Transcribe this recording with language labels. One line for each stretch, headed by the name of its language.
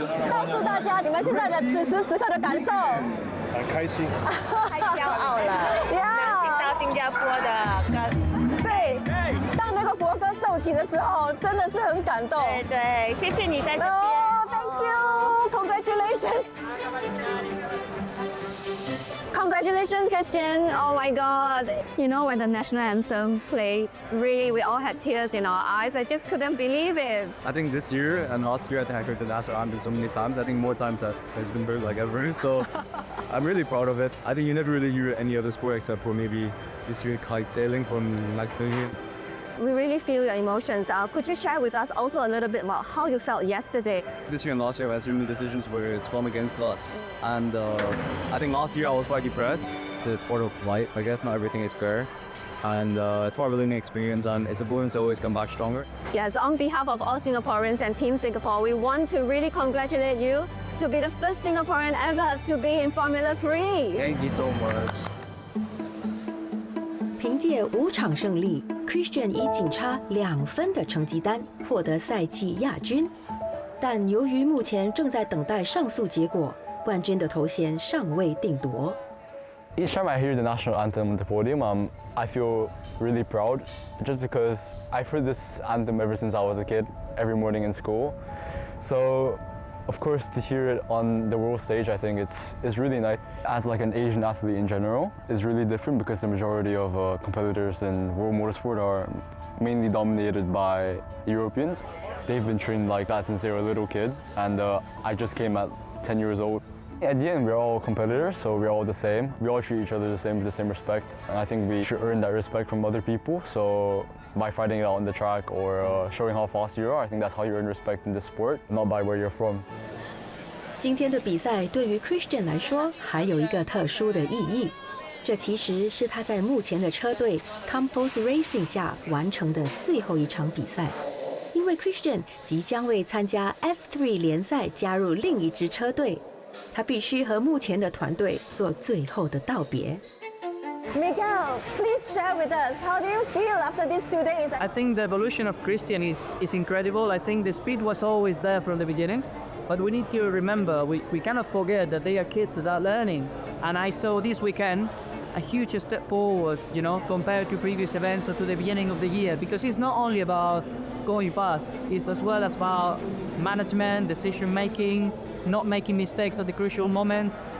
Chinese: 告诉大家你们现在的此时此刻的感受。很开心，太骄傲了，能进到新加坡的。对，当那个国歌奏起的时候，真的是很感动。对，谢谢你在这边。
English: Oh, thank you, congratulations. Congratulations, Christian. Oh my God. You know, when the national anthem played, really, we all had tears in our eyes. I just couldn't believe it. I think this year and last year I think I heard the national anthem so many times. I think more times that has been heard like ever. So I'm really proud of it. I think you never really hear any other sport except for maybe this year kite sailing from Nigeria. We really feel your emotions. Could you share with us also a little bit about how you felt yesterday? This year and last year I had so many decisions where it's from against us. And I think last year I was quite depressed. It's a sport of life. I guess not everything is fair. And it's part of a learning experience and it's important to always come back stronger. Yes, on behalf of all Singaporeans and Team Singapore, we want to really congratulate you to be the first Singaporean ever to be in Formula 3. Thank you so much.
Chinese: 凭借5场胜利 ，Christian 以仅差2分的成绩单获得赛季亚军。但由于目前正在等待上诉结果，冠军的头衔尚未定夺。
English: Each time I hear the national anthem on the podium, I feel really proud, just because I've heard this anthem ever since I was a kid, every morning in school. So, of course, to hear it on the world stage, I think it's really nice. As like an Asian athlete in general, it's really different because the majority of competitors in world motorsport are mainly dominated by Europeans. They've been trained like that since they were a little kid, and I just came at 10 years old. At the end, we're all competitors, so we're all the same. We all treat each other the same with the same respect, and I think we should earn that respect from other people. So by fighting it out on the track or showing how fast you are, I think that's how you earn respect in this sport, not by where you're from.
Chinese: 今天的比赛对于 Christian 来说还有一个特殊的意义，这其实是他在目前的车队 Campos Racing 下完成的最后一场比赛。因为 Christian 即将为参加 F3 联赛加入另一支车队，他必须和目前的团队做最后的道别。
English: Miguel, please share with us, how do you feel after these 2 days? I think the evolution of Christian is incredible. I think the speed was always there from the beginning. But we need to remember, we cannot forget that they are kids that are learning. And I saw this weekend a huge step forward, you know, compared to previous events or to the beginning of the year, because it's not only about going fast, it's as well as about management, decision making, not making mistakes at the crucial moments.